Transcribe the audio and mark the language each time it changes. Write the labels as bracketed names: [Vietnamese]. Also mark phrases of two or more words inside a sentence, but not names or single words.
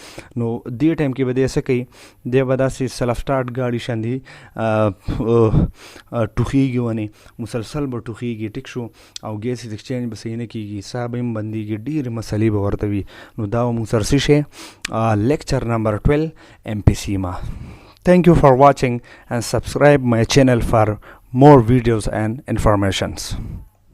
[Pashto] نو دې ټایم کې به دی څه کوي دی به داسې [English] self start [Pashto] ګاډي شاندې ټوخیږي ونې مسلسل به ټوخیږي ټیک شو او [English] gas exchange [Pashto] به صحیح نه کېږي ساه به هم بندېږي ډېرې مسلې به ورته وي. نو دا به موږ سره څه شی [English] lecture number [Pashto] 12 emphysema. [English] Thank you for watching and subscribe my channel for more videos and informations.